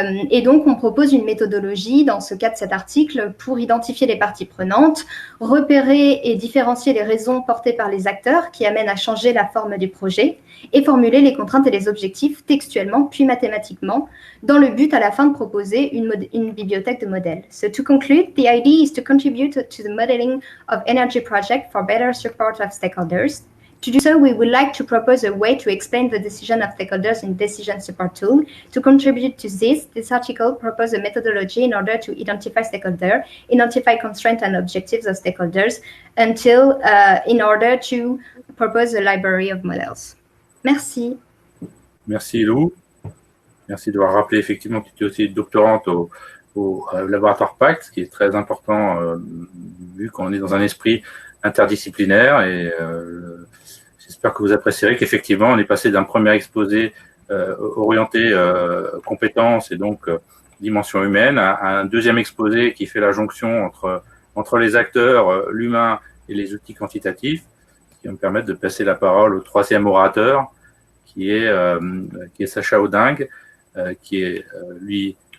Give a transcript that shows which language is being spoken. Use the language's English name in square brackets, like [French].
[French] Et donc, on propose une méthodologie dans ce cas de cet article pour identifier les parties prenantes, repérer et différencier les raisons portées par les acteurs qui amènent à changer la forme du projet et formuler les contraintes et les objectifs textuellement puis mathématiquement dans le but à la fin de proposer une bibliothèque de modèles. [English] So to conclude, the idea is to contribute to the modeling of energy project for better support of stakeholders. To do so, we would like to propose a way to explain the decision of stakeholders in decision support tool. To contribute to this article proposes a methodology in order to identify stakeholders, identify constraints and objectives of stakeholders, in order to propose a library of models. [French] Merci. Merci Lou. Merci d'avoir rappelé effectivement que tu es aussi doctorante au laboratoire PACT, ce qui est très important vu qu'on est dans un esprit interdisciplinaire et j'espère que vous apprécierez qu'effectivement on est passé d'un premier exposé orienté compétences et donc dimension humaine à un deuxième exposé qui fait la jonction entre les acteurs, l'humain et les outils quantitatifs, qui va me permettre de passer la parole au troisième orateur qui est Sacha Audingue, qui est lui